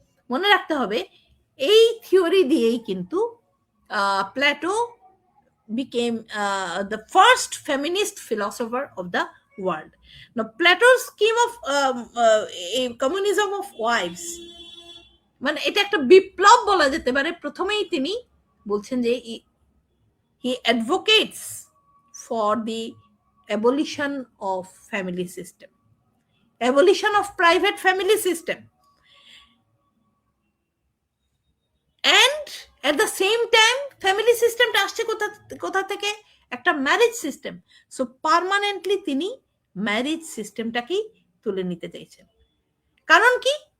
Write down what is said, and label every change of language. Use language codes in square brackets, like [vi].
[bn] মনে রাখতে হবে, এই থিওরি দিয়েই কিন্তু Plato [en] became the first feminist philosopher of the world. Now, Plato's scheme of a communism of wives, [bn] মানে এটা একটা বিপ্লব বলা যেতে পারে। প্রথমেই তিনি বলছেন যে [en] he advocates for the abolition of family system, abolition of private family system, and at the same time family [bn] সিস্টেমটা আসছে কোথা থেকে? একটা ম্যারেজ সিস্টেম। সো পার্মানেন্টলি তিনি ম্যারেজ সিস্টেমটাকেই তুলে নিতে চাইছেন। কারণ কি?